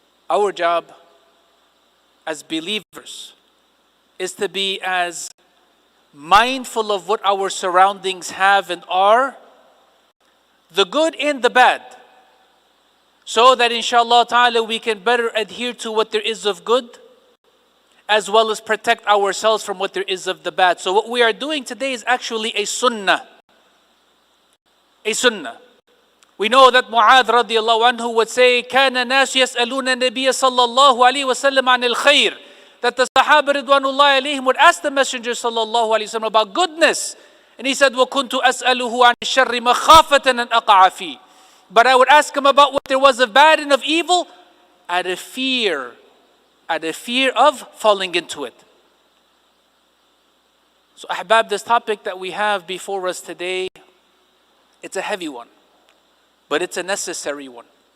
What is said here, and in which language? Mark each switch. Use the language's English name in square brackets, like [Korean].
[English] Our job as believers is to be as mindful of what our surroundings have and are, the good and the bad, so that inshallah ta'ala we can better adhere to what there is of good, as well as protect ourselves from what there is of the bad. So what we are doing today is actually a sunnah. A sunnah. We know that Mu'adh radiallahu anhu would say, [Arabic] كَانَ النَّاسُ يَسْأَلُونَ النَّبِيَّ صَلَّى اللَّهُ عَلَيْهِ وَسَلَّمَ عَنِ الْخَيْرِ. [English] That the Sahaba ridwanullahi alayhim would ask the Messenger sallallahu alayhi wa sallam about goodness. And he said, [Arabic] وَكُنْتُ أَسْأَلُهُ عَنِ الشَّرِّ مَخَافَةً أَنْ أَقَعَ فِيهِ. [English] But I would ask him about what there was of bad and of evil out of fear of falling into it. So ahbab, this topic that we have before us today, it's a heavy one, but it's a necessary one.